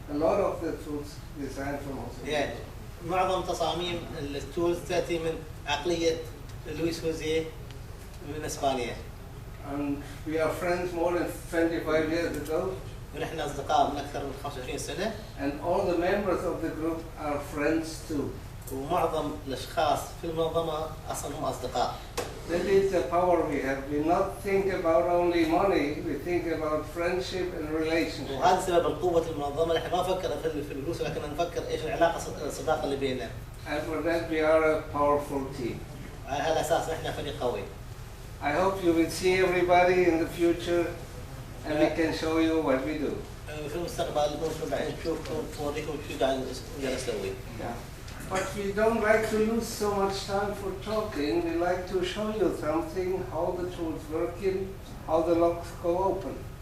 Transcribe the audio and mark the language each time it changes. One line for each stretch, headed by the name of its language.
English: A lot of the tools designed from Jose Luis.
Arabic: Yeah. معظم تصاميم التولز تأتي من عقلية لويس هوزيه من اسبانيا.
English: And we are friends more than 25 years ago.
Arabic: ونحن أصدقاء من أكثر من 25 سنة.
English: And all the members of the group are friends too.
Arabic: ومعظم الأشخاص في المنظمة أصلا هم أصدقاء.
English: That is the power we have. We not think about only money, we think about friendship and relationship.
Arabic: وهذا سبب القوة المنظمة، نحن ما نفكر في الفلوس، لكن نفكر إيش العلاقة الصداقة اللي بيننا.
English: And for that we are a powerful team.
Arabic: على هذا الأساس نحن فريق قوي.
English: I hope you will see everybody in the future and we can show you what we do.
Arabic: في المستقبل ممكن بعدين نشوفكم نوريكم شو قاعد نسوي.
English: But we don't like to use so much time for talking. We like to show you something, how the tools working, how the locks go open.